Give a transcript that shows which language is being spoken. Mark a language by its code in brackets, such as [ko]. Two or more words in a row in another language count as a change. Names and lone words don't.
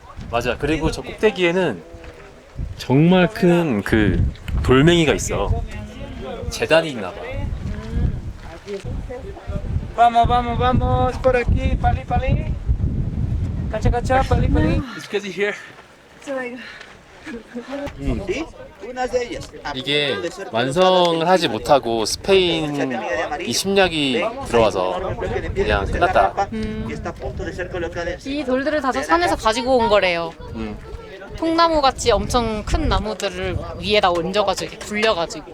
[ko] 맞아. 그리고 저 꼭대기에는 정말 큰 그 돌멩이가 있어. 재단이 있나 봐. [es] Vamos, vamos, vamos por aquí, [ko] 빨리, 빨리. [es] Cacha, cacha, [ko] 빨리, 빨리. [en] It's good to hear. [ko] 이게 완성을 하지 못하고 스페인이 침략이 들어와서 그냥 끝났다. 이 돌들을 다 저 산에서 가지고 온 거래요. 음. 통나무 같이 엄청 큰 나무들을 위에다 얹어가지고 이렇게 굴려가지고